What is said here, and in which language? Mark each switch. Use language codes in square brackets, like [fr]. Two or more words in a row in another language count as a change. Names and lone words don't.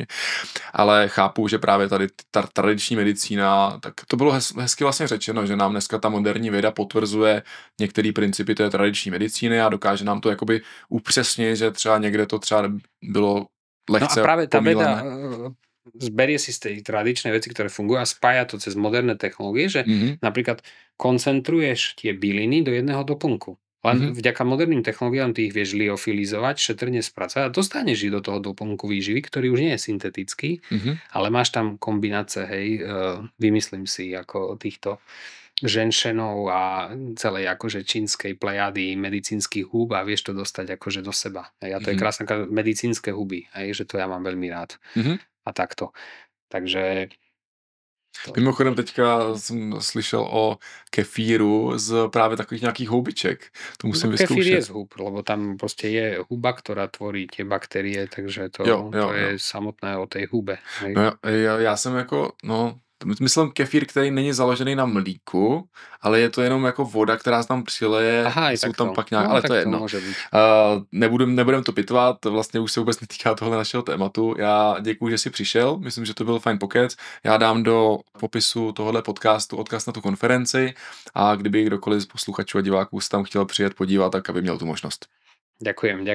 [cs] Ale chápu, že právě tady ta tradiční medicína, tak to bylo hezky vlastně řečeno, že nám dneska ta moderní věda potvrzuje některé principy té tradiční medicíny a dokáže nám to jakoby upřesnit, že třeba někde to třeba bylo lehce pomílené. No [sk] a práve tá veda zberie si z tej tradičnej veci, ktoré fungujú a spája to cez moderné technológie, že napríklad koncentruješ tie byliny do jedného doplnku. Len vďaka moderným technológiám ty ich vieš liofilizovať, šetrne spracovať a dostaneš ich do toho doplnku výživy, ktorý už nie je syntetický, ale máš tam kombinácie, hej, vymyslím si, ako týchto ženšenov a celej akože čínskej plejady medicínskych húb a vieš to dostať akože do seba. Hej, a to je krásne medicínske huby, hej, že to ja mám veľmi rád. A takto. Takže... [cs] Mimochodem teďka jsem slyšel o kefíru z právě takových nějakých houbiček. [sk] To musím vyskúšať. Kefír je z húb, lebo tam proste je huba, ktorá tvorí tie baktérie, takže to je samotné o tej hube. Hej. [cs] No, já jsem jako, myslím kefír, který není založený na mlíku, ale je to jenom jako voda, která se tam přileje. Aha, jsou tam pak nějak, ale to je jedno. Nebudem to pitvat, vlastně už se vůbec netýká tohle našeho tématu. Já děkuju, že jsi přišel, myslím, že to byl fajn pokec. Já dám do popisu tohohle podcastu odkaz na tu konferenci a kdyby kdokoliv z posluchačů a diváků se tam chtěl přijet podívat, tak aby měl tu možnost.